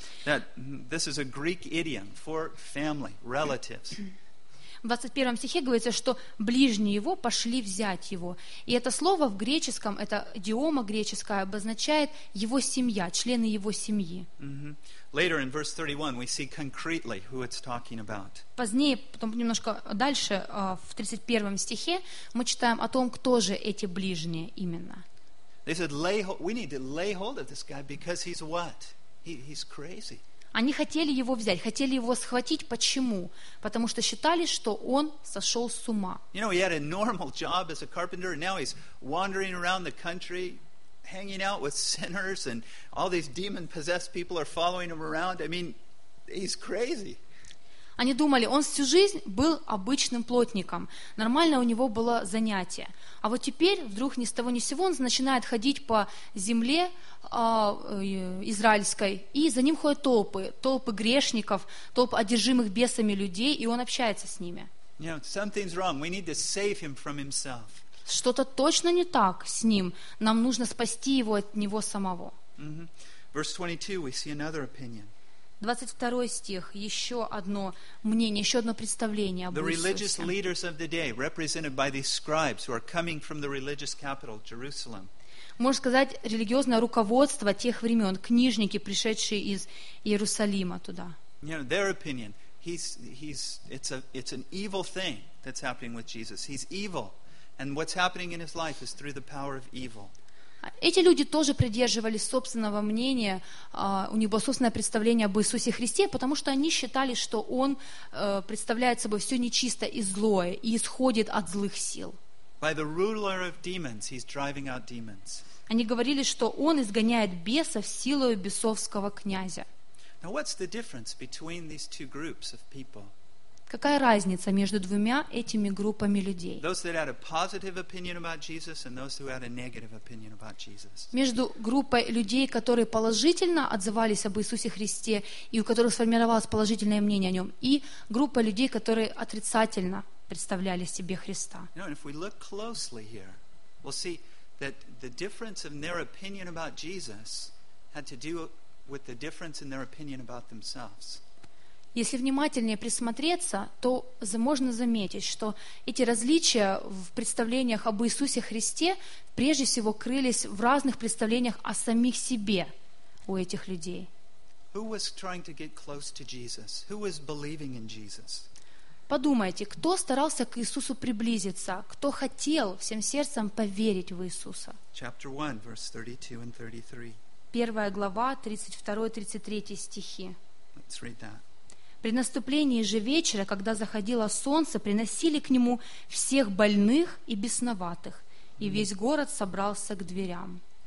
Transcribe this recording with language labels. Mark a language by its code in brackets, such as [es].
[en] That this is a Greek idiom for family, relatives. [ru] В 21 стихе говорится, что ближние его пошли взять его. И это слово в греческом, это идиома греческая, обозначает его семья, члены его семьи. [en] Later in verse 31 we see concretely who it's talking about. [ru] Позднее, потом немножко дальше, в 31 стихе мы читаем о том, кто же эти ближние именно. [en] They said, we need to lay hold of this guy because he's what? He's crazy. [ru] Они хотели его взять, хотели его схватить. Почему? Потому что считали, что он сошел с ума. [en] You know, he had a normal job as a carpenter, and now he's wandering around the country, hanging out with sinners, and all these demon-possessed people are following him around. I mean, he's crazy. [ru] Они думали, он всю жизнь был обычным плотником. Нормальное у него было занятие. А вот теперь, вдруг ни с того ни с сего, он начинает ходить по земле израильской, и за ним ходят толпы. Толпы грешников, толпы одержимых бесами людей, и он общается с ними. [en] Something's wrong. We need to save him from himself. [ru] Что-то точно не так с ним. Нам нужно спасти его от него самого. [en] Verse 22, we see another opinion. [ru] 22 стих, еще одно мнение, еще одно представление об Иисусе. [en] The religious leaders of the day, represented by these scribes, who are coming from the religious capital, Jerusalem. [ru] Можно сказать, религиозное руководство тех времен, книжники, пришедшие из Иерусалима туда. [en] You know, their opinion, it's an evil thing that's happening with Jesus. He's evil, and what's happening in his life is through the power of evil. [ru] Эти люди тоже придерживались собственного мнения, у них было собственное представление об Иисусе Христе, потому что они считали, что Он представляет собой все нечистое и злое, и исходит от злых сил. [en] By the ruler of demons, he's driving out demons. [ru] Они говорили, что Он изгоняет бесов силою бесовского князя. [en] Now what's the difference between these two groups of people? [ru] Какая разница между двумя этими группами людей? [en] Those that had a positive opinion about Jesus and those who had a negative opinion about Jesus. [ru] Между группой людей, которые положительно отзывались об Иисусе Христе и у которых сформировалось положительное мнение о нем, и группой людей, которые отрицательно представляли себе Христа. [en] You know, and if we look closely here, we'll see that the difference in their opinion about Jesus had to do with the difference in their opinion about themselves. [ru] Если внимательнее присмотреться, то можно заметить, что эти различия в представлениях об Иисусе Христе прежде всего крылись в разных представлениях о самих себе у этих людей. [en] Who was trying to get close to Jesus? Who was believing in Jesus? [ru] Подумайте, кто старался к Иисусу приблизиться, кто хотел всем сердцем поверить в Иисуса? [en] Chapter 1, verse 32 and 33. [ru] Первая глава, 32-33 стихи. [en] Let's read that. [ru] При наступлении же вечера, когда заходило солнце, приносили к нему всех больных и бесноватых, и весь город собрался к дверям.